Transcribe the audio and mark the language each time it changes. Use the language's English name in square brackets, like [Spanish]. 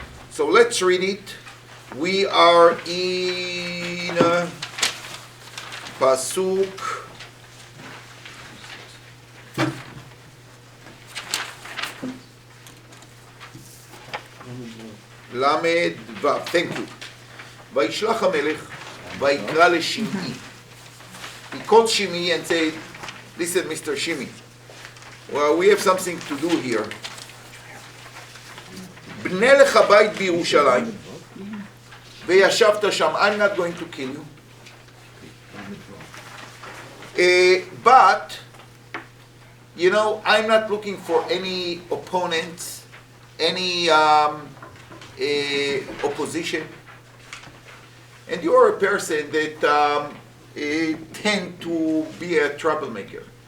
[English] So let's read it. We are in Pasuk Lamed Vav. Thank you. [Hebrew] וישלח המלך ויקרא לשמעי. [English] He called Shimi and said, listen, Mr. Shimi, well, we have something to do here. [Hebrew] בנה לך בית בירושלים, וישבת שם. [English] I'm not going to kill you. But, you know, I'm not looking for any opponents, any opposition. And you are a person that tend to be a troublemaker.